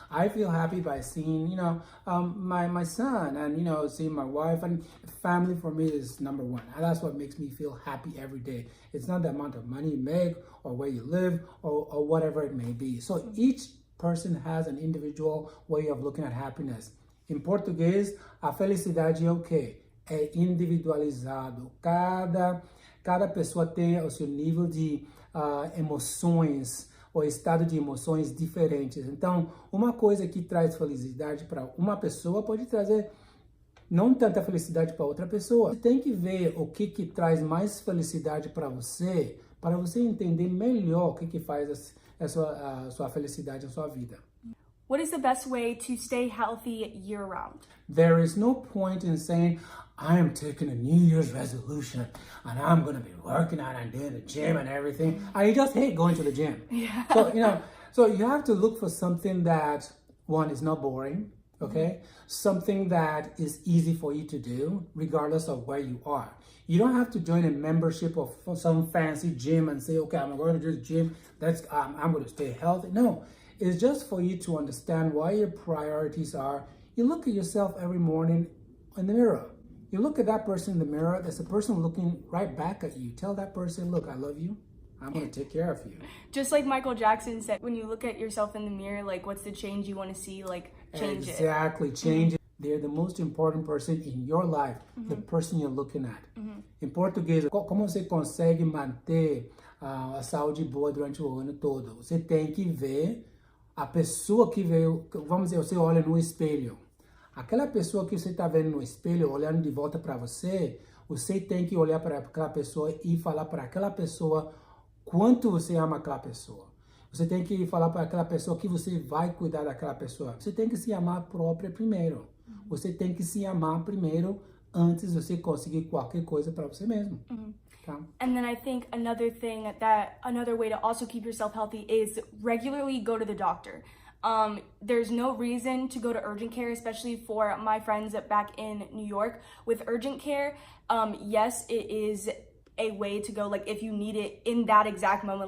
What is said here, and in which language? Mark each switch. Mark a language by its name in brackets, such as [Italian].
[English] I feel happy by seeing, my son and, seeing my wife. And family for me is number one. And that's what makes me feel happy every day. It's not the amount of money you make or where you live or whatever it may be. So each person has an individual way of looking at happiness. [Portuguese] Em português, a felicidade é o quê? É individualizado. Cada pessoa tem o seu nível de emoções ou estado de emoções diferentes. Então, uma coisa que traz felicidade para uma pessoa pode trazer não tanta felicidade para outra pessoa. Você tem que ver o que traz mais felicidade para você entender melhor o que faz a sua felicidade na sua vida. [English] What is the best way to stay healthy year-round? There is no point in saying, I am taking a New Year's resolution and I'm going to be working out and doing the gym and everything. I just hate going to the gym. Yeah. So you have to look for something that, one, is not boring, okay? Something that is easy for you to do, regardless of where you are. You don't have to join a membership of some fancy gym and say, okay, I'm going to this gym, I'm going to stay healthy. No, it's just for you to understand what your priorities are. You look at yourself every morning in the mirror. You look at that person in the mirror, there's a person looking right back at you. Tell that person, look, I love you. I'm going to take care of you. Just like Michael Jackson said, when you look at yourself in the mirror, like, what's the change you want to see? Like, change it. Exactly, change it. They're the most important person in your life, the person you're looking at. [Portuguese] Em português, como você consegue manter a saúde boa durante o ano todo? Você tem que ver a pessoa que veio, vamos dizer, você olha no espelho. Aquela pessoa que você está vendo no espelho, olhando de volta para você, você tem que olhar para aquela pessoa e falar para aquela pessoa quanto você ama aquela pessoa. Você tem que falar para aquela pessoa que você vai cuidar daquela pessoa. Você tem que se amar própria primeiro. Você tem que se amar primeiro antes de você conseguir qualquer coisa para você mesmo. Tá? [English] And then I think another way to also keep yourself healthy is regularly go to the doctor. There's no reason to go to urgent care, especially for my friends back in New York. With urgent care, yes, it is a way to go, like, if you need it in that exact moment.